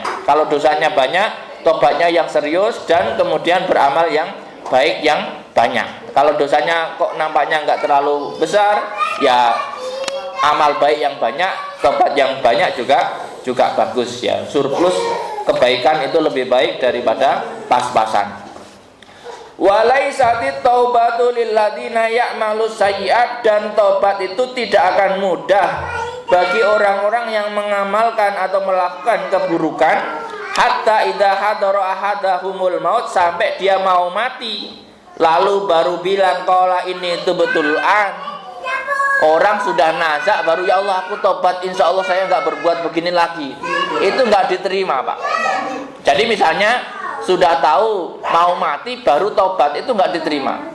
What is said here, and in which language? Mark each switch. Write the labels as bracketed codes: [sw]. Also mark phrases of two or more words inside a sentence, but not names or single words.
[id] Kalau dosanya banyak, tobatnya yang serius dan kemudian beramal yang baik yang banyak. Kalau dosanya kok nampaknya nggak terlalu besar, ya amal baik yang banyak, tobat yang banyak juga bagus ya. Surplus kebaikan itu lebih baik daripada pas-pasan. [ar] وليست التوبة للذين يعملون السيئات, [id] dan tobat itu tidak akan mudah bagi orang-orang yang mengamalkan atau melakukan keburukan [ar] حتى إذا حضر أحدهم الموت, [id] sampai dia mau mati lalu baru bilang qala ini betul an. Orang sudah nazak baru, [ar] يا الله [id] aku tobat, [ar] إن شاء الله [id] saya nggak berbuat begini lagi. Itu nggak diterima Pak. Jadi misalnya sudah tahu mau mati baru tobat, itu nggak diterima.